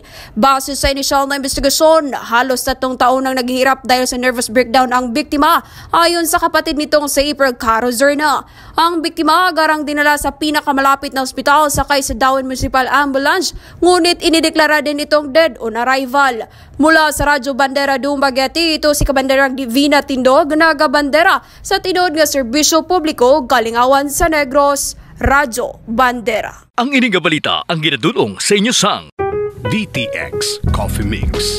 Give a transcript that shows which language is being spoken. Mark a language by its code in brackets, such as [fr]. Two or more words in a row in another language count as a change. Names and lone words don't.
[tl] Base sa inisyal na investigasyon, halos 3 taon nang naghihirap dahil sa [en] nervous breakdown [tl] ang biktima ayon sa kapatid nitong si April Caro Zerna. Ang biktima agarang dinala sa pinakamalapit na ospital sakay sa Dawen Municipal Ambulance, ngunit inideklara din itong [en] dead on arrival. [tl] Mula sa [hil] Radyo Bandera Dumaguete, [tl] ito si [hil] Kabanderang Divina Tindog, nagabandera sa tinuod nga serbisyo publiko galingawan sa Negros, Radyo Bandera. Ang ining balita ang ginadulong sa inyo sang DTX Coffee Mix.